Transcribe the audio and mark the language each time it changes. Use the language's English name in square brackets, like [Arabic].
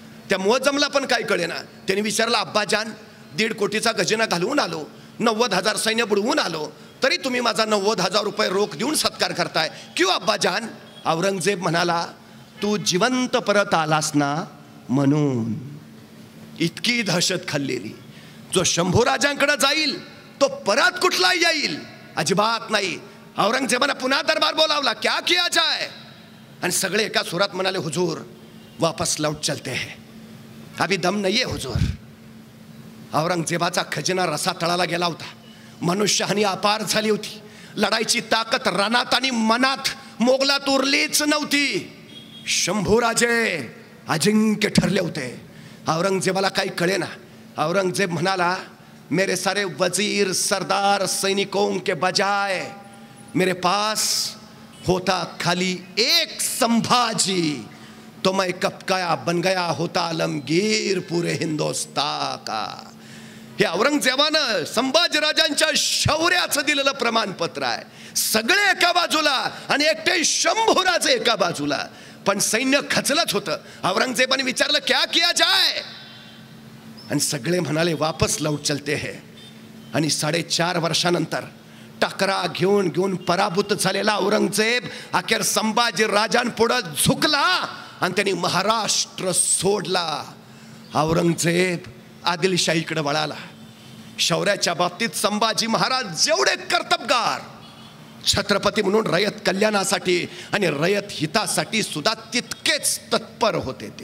[Marathi] त्या मुअज्जमला पण काय कळेना. त्यांनी विचारलं, अब्बाजान, 1.5 कोटीचा खजिना घालवून आलो, 90,000 सैन्य बुडवून आलो, तरी तुम्ही माझा 90,000 रुपये रोख देऊन सत्कार करताय [Hindi] क्यों अब्बाजान. [Marathi] औरंगजेब म्हणाला, तू जिवंत परत आलास ना म्हणून. इतकी दहशत खाल्लेली. जो शंभूराजांकडे जाईल तो परत कुठला येईल, अजिबात नाही. औरंगजेबाने पुन्हा दरबार बोलावला, [Hindi] क्या किया जाए. [Marathi] आणि सगळे एका सुरात म्हणाले, [Hindi] हुजूर वापस लौट चलते हैं, अभी दम नहीं है हुजूर. [Marathi] औरंगजेबाचा खजिना रसा तळाला गेला होता. मनुष्यहानी अपार झाली होती. लढाईची ताकद रणात आणि मनात मोगलात उरलीच नव्हती. शंभूराजे अजिंक्य ठरले होते. औरंगजेबाला काही कळेना. औरंगजेब म्हणाला, [Hindi] मेरे सारे वजीर सरदार सैनिकों के बजाय मेरे पास होता खाली एक संभाजी, तो मैं कब का बन गया होता आलमगीर पूरे हिंदुस्तान का. [Marathi] हे औरंगजेबानं संभाजीराजांच्या शौर्याचं दिलेलं प्रमाणपत्र आहे. सगळे एका बाजूला आणि एकटे शंभूराजे एका बाजूला, पण सैन्य खचलंच होतं. औरंगजेबाने विचारलं, [Hindi] क्या किया जाए. [Marathi] आणि सगळे म्हणाले, [Hindi] वापस लौट चलते हैं. [Marathi] आणि 4.5 वर्षानंतर टकरा घेऊन पराभूत झालेला औरंगजेब अखेर संभाजी राजांपुढे झुकला आणि त्यांनी महाराष्ट्र सोडला. औरंगजेब आदिलशाहीकडे वळाला. शौर्याच्या बाबतीत संभाजी महाराज जेवढे कर्तबगार, छत्रपती म्हणून रयत कल्याणासाठी आणि रयत हितासाठी सुद्धा तितकेच तत्पर होते.